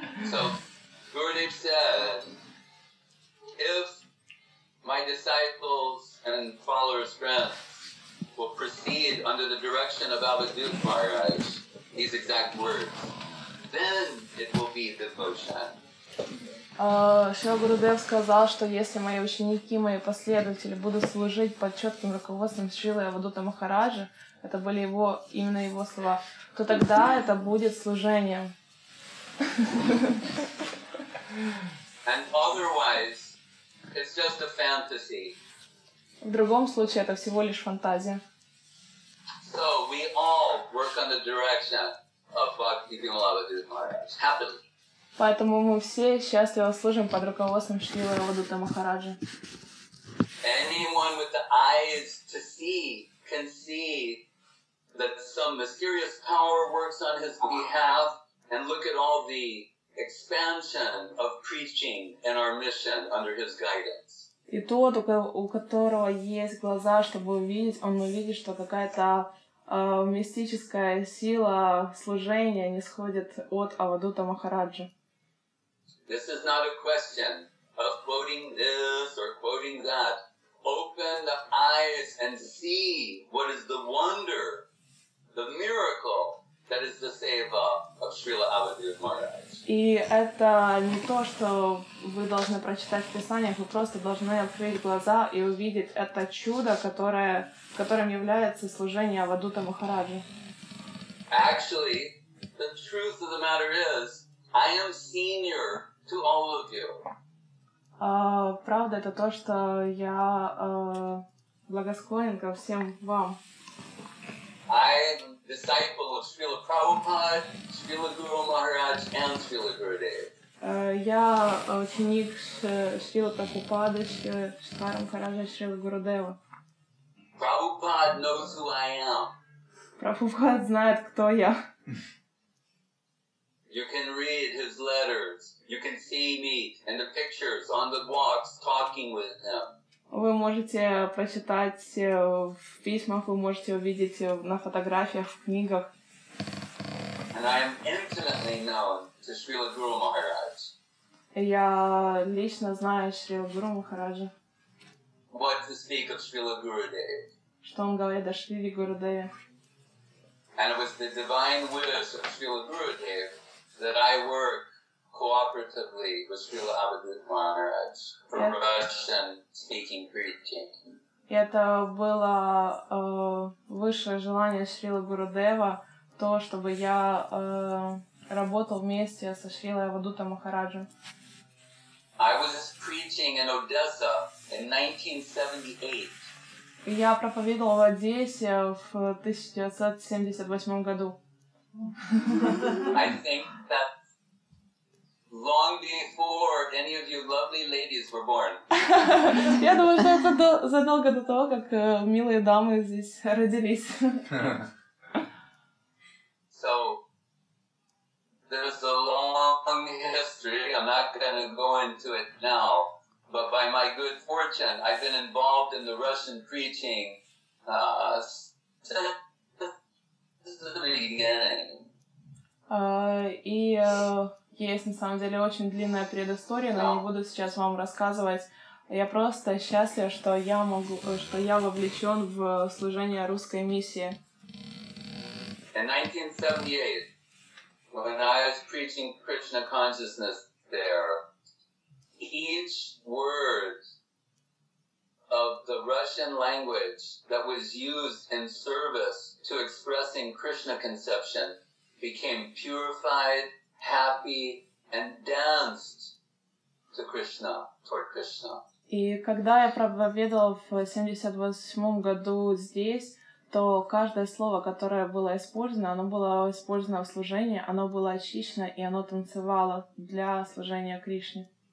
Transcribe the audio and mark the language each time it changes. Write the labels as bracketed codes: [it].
[en] So, Gurudev said, if my disciples and followers, friends, will proceed under the direction of Avadut Maharaj, these exact words, then it will be devotion. [ru] Шрила Гурудев сказал, что если мои ученики, мои последователи будут служить под четким руководством Шрилы Авадута Махараджа, это были именно его слова, то тогда это будет служением. [en] And otherwise, it's just a fantasy. [ru] В другом случае это всего лишь фантазия. [en] So we all work on the direction of Bhakti Vimal Abadut Maharaj, happily. [ru] Поэтому мы все счастливо служим под руководством Шрилы Авадута Махараджа. [en] Anyone with the eyes to see can see that some mysterious power works on his behalf, and look at all the expansion of preaching and our mission under his guidance. [ru] И тот, у которого есть глаза, чтобы увидеть, он увидит, что какая-то мистическая сила служения нисходит от Авадута Махараджа. [en] This is not a question of quoting this or quoting that. Open the eyes and see what is the wonder, the miracle that is the seva of Srila Avadut Maharaj. [ru] И это не то, что вы должны прочитать в Писаниях, вы просто должны открыть глаза и увидеть это чудо, которым является служение Авадута Махараджа. [en] Actually, the truth of the matter is, I am senior to all of you. [ru] Правда, это то, что я благосклонен ко всем вам. [en] I am disciple of Srila Prabhupada, Srila Guru Maharaj, and Srila Gurudev. [ru] Я ученик Шрилы Прабхупады, Шкара Махараджа Шрилы Гурудева. [en] Prabhupada knows who I am. [ru] Прабхупад знает, кто я. [en] You can read his letters. You can see me in the pictures on the walks talking with him. [ru] Вы можете прочитать в письмах, вы можете увидеть на фотографиях, в книгах. [en] And I am intimately known to Srila Guru Maharaj. [ru] Я лично знаю Шрила Гуру Махараджа. [en] What to speak of Srila Gurudev. [ru] Что он говорит о Шриле Гурудеве. [en] And it was the divine wish of Srila Gurudev that I work cooperatively with Srila Abhidhamma Maharaj for Russian-speaking preaching. [ru] Это было высшее желание Шрилы Гурудева, то, чтобы я работал вместе со Шрилой Авадута Махараджем. [en] I was preaching in Odessa in 1978. [ru] Я проповедовал в Одессе в 1978 году. [en] I think that long before any of you lovely ladies were born. [ru] Я думаю, что это задолго до того, как милые дамы здесь родились. [en] So there's a long history. I'm not going to go into it now. But by my good fortune, I've been involved in the Russian preaching since the beginning. [ru] И есть на самом деле очень длинная предыстория, но не буду сейчас вам рассказывать. Я просто счастлива, что я вовлечен в служение русской миссии. [en] In 1978, when I was preaching Krishna consciousness there, each word of the Russian language that was used in service to expressing Krishna conception became purified, happy, and danced to Krishna, toward Krishna. [ru] И когда я проповедовала в 1978 году здесь, то каждое слово, которое было использовано, оно было использовано в служении, оно было очищено, и оно танцевало для служения Кришне.